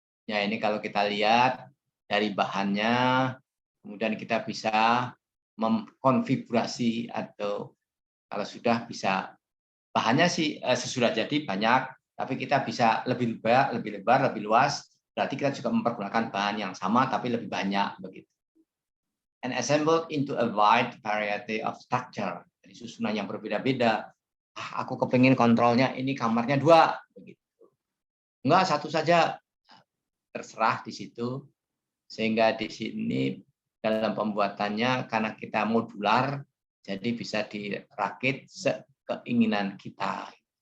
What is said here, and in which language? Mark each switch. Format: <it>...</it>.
<id>Ya ini kalau kita lihat dari bahannya, kemudian kita bisa mengkonfigurasi atau kalau sudah bisa bahannya sih sesudah jadi banyak, tapi kita bisa lebih lebar, lebih luas, Berarti kita juga mempergunakan bahan yang sama tapi lebih banyak begitu.</id> <en>And assembled into a wide variety of structure.</en> <id>Jadi susunan yang berbeda-beda. Aku kepingin kontrolnya ini kamarnya 2 begitu. Enggak, 1 saja. Terserah di situ. Sehingga di sini dalam pembuatannya karena kita modular, jadi bisa dirakit sekeinginan kita.</id>